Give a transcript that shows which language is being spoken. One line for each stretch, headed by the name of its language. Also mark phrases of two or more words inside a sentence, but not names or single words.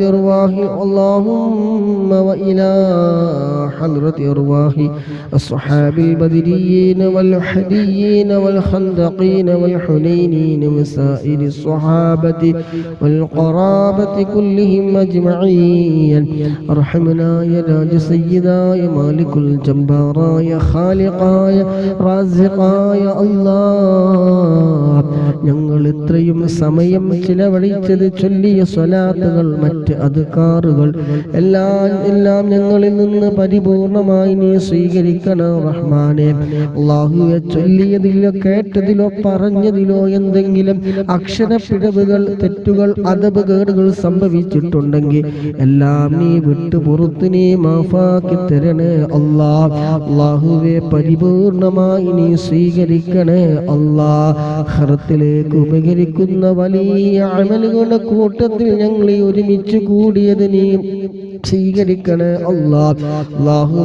Arabic: أرواح اللهم وإلى حضرة أرواح الصحاب البدريين والحديين والخندقين والحنينين وسائر الصحابة والقرابة كلهم أجمعين ارحمنا يا راج سيدا يا مالك الجبارا يا خالقا يا رازقا يا
Malayalam: الله ഞങ്ങൾ ഇത്രയും സമയം ചിലവഴിച്ചത് ചൊല്ലിയ സ്വലാത്തുകൾ മറ്റ് അദ്കാറുകൾ എല്ലാം ഞങ്ങളിൽ നിന്ന് പരിപൂർണമായി നീ സ്വീകരിക്കണം റഹ്മാനെ. അല്ലാഹുവേ, ചൊല്ലിയതിലോ കേട്ടതിലോ പറഞ്ഞതിലോ എന്തെങ്കിലും അക്ഷരപ്പിഴവുകൾ തെറ്റുകൾ അദബുകേടുകൾ സംഭവിച്ചിട്ടുണ്ടെങ്കിൽ എല്ലാം നീ വിട്ടു പുറത്ത് നീ മാഫാക്കി തരണേ അല്ലാഹുവേ, പരിപൂർണമായി നീ സ്വീകരിക്കണേ ആഖിറത്തിലേക്ക് ഉപകരിക്കുന്ന വലിയ അമലുകളുടെ കൂട്ടത്തിൽ ഞങ്ങളെ ഒരുമിച്ച് കൂടിയത് നീ സ്വീകരിക്കണേ അല്ലാഹുവേ.